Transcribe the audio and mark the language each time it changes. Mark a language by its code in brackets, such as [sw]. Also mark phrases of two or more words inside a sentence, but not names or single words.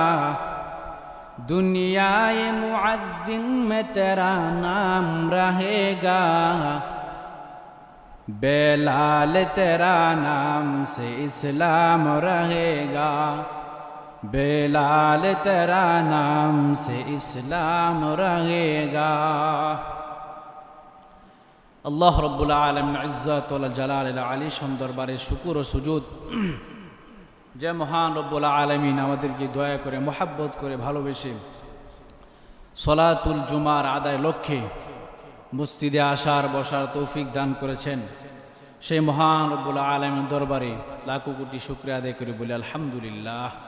[ur] دنیا معذن میں تیرا نام رہے گا بلال تیرا نام سے اسلام رہے گا بلال تیرا نام سے اسلام رہے گا [bn] আল্লাহ [ar] ربّ العالمين عزّة والجلال [bn] আলী দরবারে শুকর ও সুজুদ যে মহান [ar] ربّ العالمين [bn] আমাদেরকে দয়া করে মোহাব্বত করে ভালোবেসে [ar] صلاة الجمعة [bn] আদায় লক্ষ্যে মসজিদে আসার বসার তৌফিক দান করেছেন সেই মহান [ar] ربّ العالمين [bn] দরবারে লাখো কোটি শুকরিয়া আদায় করে বলি আলহামদুলিল্লাহ।